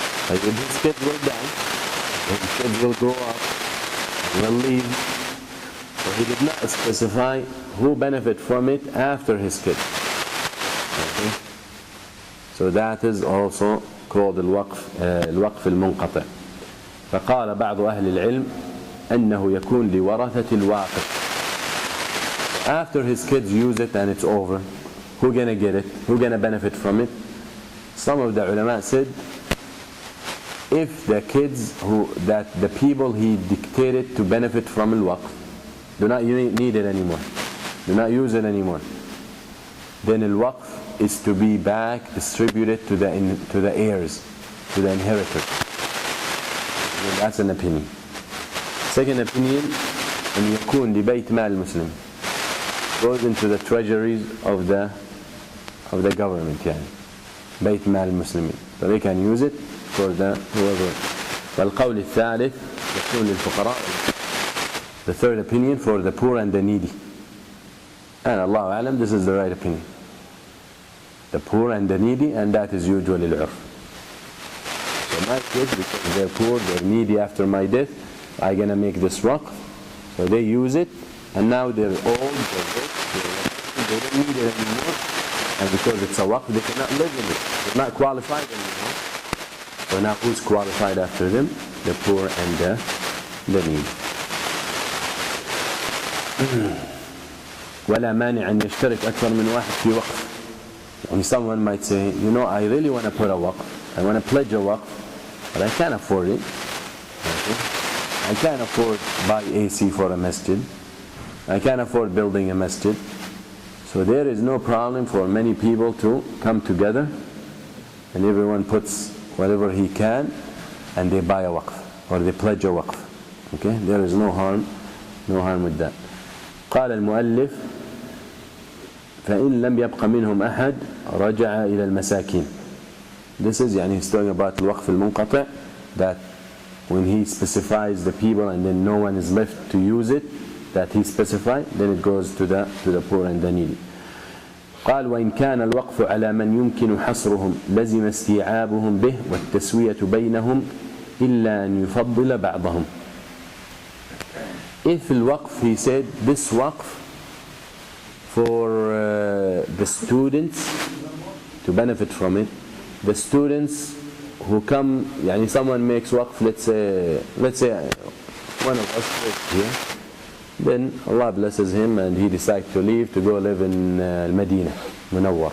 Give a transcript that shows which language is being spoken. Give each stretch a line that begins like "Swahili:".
English: Like if his kids will die, his kids will grow up, and will leave. So he did not specify who benefit from it after his kids. Okay? So that is also called الوقف المنقطع.
Arabic: فقال بعض أهل العلم أنه يكون لورثة الواقف.
English: After his kids use it and it's over, who's gonna get it? Who's gonna benefit from it? Some of the ulama said, if the kids the people he dictated to benefit from al-waqf do not need it anymore, do not use it anymore, then al-waqf is to be back distributed to the heirs, to the inheritors. And that's an opinion. Second opinion,
Arabic: أن يكون لبيت مال المسلم,
English: goes into the treasuries of the government,
Arabic: بيت مال المسلمين,
English: so they can use it for the whoever.
Arabic: والقول الثالث يكون للفقراء.
English: The third opinion for the poor and the needy. And Allahu A'lam, this is the right opinion. The poor and the needy, and that is usually al-urf. So my kids, because they're poor, they're needy after my death, I'm going to make this waqf. So they use it, and now they're old, they're rich, they don't need it anymore. And because it's a waqf, they cannot live in it. They're not qualified anymore. So now who's qualified after them? The poor and the needy.
Arabic: ولا مانع أن يشترك أكثر من واحد في وقف.
English: And someone might say, I really want to put a waqf, I want to pledge a waqf, but I can't afford it. Okay? I can't afford buy AC for a masjid. I can't afford building a masjid. So there is no problem for many people to come together, and everyone puts whatever he can, and they buy a waqf, or they pledge a waqf. Okay? There is no harm with that.
Arabic: قال المؤلف فإن لم يبق منهم أحد رجع إلى المساكين.
English: This is he's talking about الوقف المنقطع, that when he specifies the people and then no one is left to use it, that he specified, then it goes to the poor and the needy.
Arabic: قال وإن كان الوقف على من يمكن حصرهم لزم استيعابهم به والتسوية بينهم إلا أن يفضل بعضهم.
English: If al-waqf, he said, this waqf for the students to benefit from it, the students who come, someone makes waqf, let's say one of us lives here, then Allah blesses him and he decides to leave to go live in Medina Munawwar.